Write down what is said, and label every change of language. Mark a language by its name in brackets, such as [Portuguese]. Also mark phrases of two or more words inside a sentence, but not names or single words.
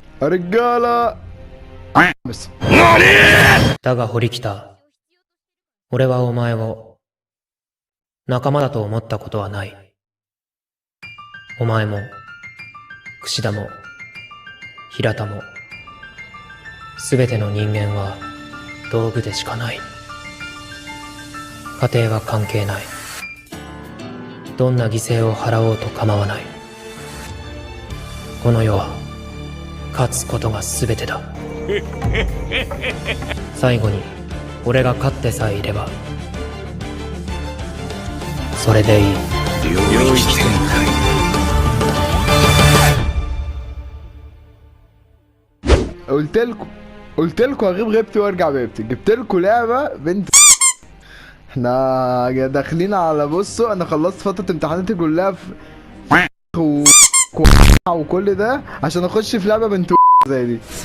[Arabic] رجالة. بس [Japanese] だが堀北、俺はお前を仲間だと思ったことはない。お前も櫛田も平田もすべての人間は道具でしかない。家庭は関係ない。どんな犠牲を払おうと構わない。この世は勝つことが全てだ。最後に俺が勝ってさえいればそれでいい。領域展 [Arabic] قلت لكم اغيب غيبتي وارجع بيبتي. جبت لكم لعبه بنت. احنا داخلين على بصوا، انا خلصت فتره امتحاناتي كلها في وكل ده عشان اخش في لعبه بنت زي دي.